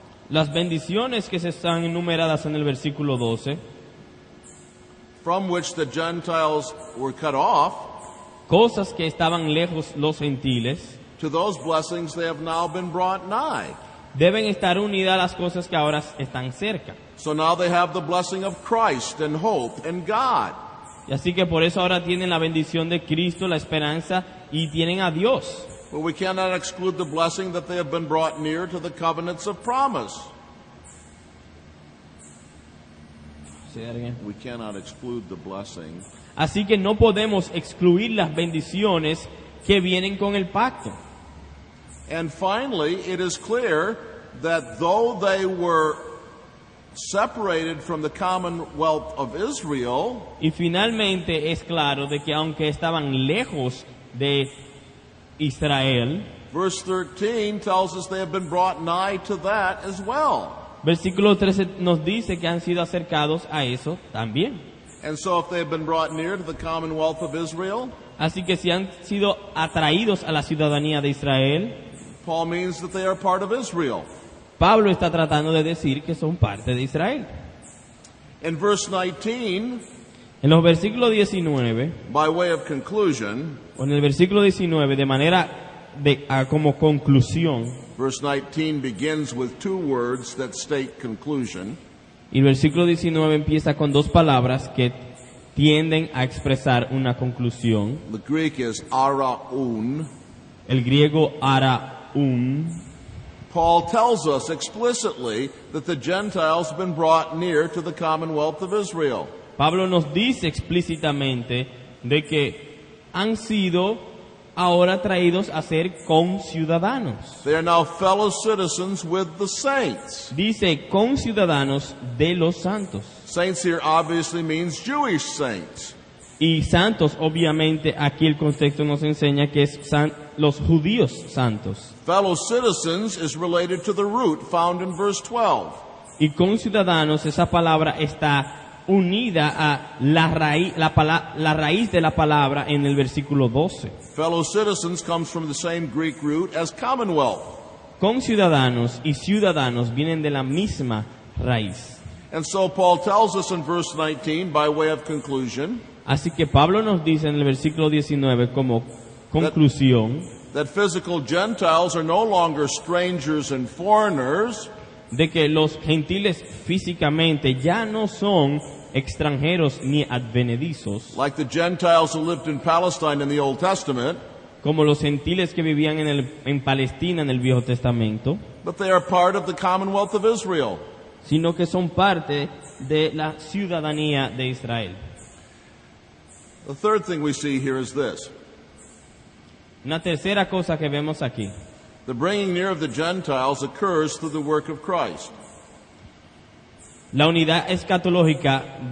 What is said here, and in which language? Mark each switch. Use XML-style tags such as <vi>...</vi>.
<es>Las bendiciones que se están enumeradas en el versículo 12,</es> <en>from which the Gentiles were cut off,</en> <es>cosas que estaban lejos los gentiles,</es> <en>to those blessings they have now been brought nigh.</en> <es>deben estar unidas a las cosas que ahora están cerca.</es> <en>So now they have the blessing of Christ and hope and God.</en> <es>Y así que por eso ahora tienen la bendición de Cristo, la esperanza, y tienen a Dios.</es> <en>But we cannot exclude the blessing that they have been brought near to the covenants of promise. We cannot exclude the blessing.</en> <es>Así que no podemos excluir las bendiciones que vienen con el pacto.</es> <en>And finally, it is clear that though they were separated from the commonwealth of Israel,</en> <es>Y finalmente es claro de que aunque estaban lejos de Israel,</es> <en>verse 13 tells us they have been brought nigh to that as well.</en> <es>versículo 13 nos dice que han sido acercados a eso también.</es> <en>And so if they have been brought near to the commonwealth of Israel,</en> <es>Así que si han sido atraídos a la ciudadanía de Israel,</es> <en>Paul means that they are part of Israel.</en> <es>Pablo está tratando de decir que son parte de Israel.</es> <en>In verse 19,</en> <es>En los versículos 19,</es> <en>by way of conclusion,</en> <es>o en el versículo 19, de manera como conclusión,</es> <en>verse 19 begins with two words that state conclusion.</en> <es>y el versículo 19 empieza con dos palabras que tienden a expresar una conclusión.</es> <en>The Greek is araun.</en> <es>El griego araun.</es> <en>Paul tells us explicitly that the Gentiles have been brought near to the commonwealth of Israel.</en> <es>Pablo nos dice explícitamente de que han sido ahora traídos a ser conciudadanos.</es> <en>They are now fellow citizens with the saints.</en> <es>Dice conciudadanos de los santos.</es> <en>Saints here obviously means Jewish saints.</en> <es>Y santos, obviamente, aquí el contexto nos enseña que es los judíos santos.</es> <en>Fellow citizens is related to the root found in verse 12.</en> <es>Y conciudadanos, esa palabra está unida a la raíz de la palabra en el versículo 12.</es> <en>Fellow citizens comes from the same Greek root as commonwealth.</en> <es>Conciudadanos y ciudadanos vienen de la misma raíz.</es> <en>And so Paul tells us in verse 19 by way of conclusion,</en> <es>Así que Pablo nos dice en el versículo 19 como conclusión</es> <en>that physical Gentiles are no longer strangers and foreigners,</en> <es>de que los gentiles físicamente ya no son extranjeros ni advenedizos,</es> <en>like the Gentiles who lived in Palestine in the Old Testament,</en> <es>como los gentiles que vivían en Palestina en el Viejo Testamento,</es> <en>but they are part of the commonwealth of Israel.</en> <es>sino que son parte de la ciudadanía de Israel.</es> <en>The third thing we see here is this.</en> <es>Una tercera cosa que vemos aquí.</es> <en>The bringing near of the Gentiles occurs through the work of Christ.</en> <es>La unidad escatológica.</es>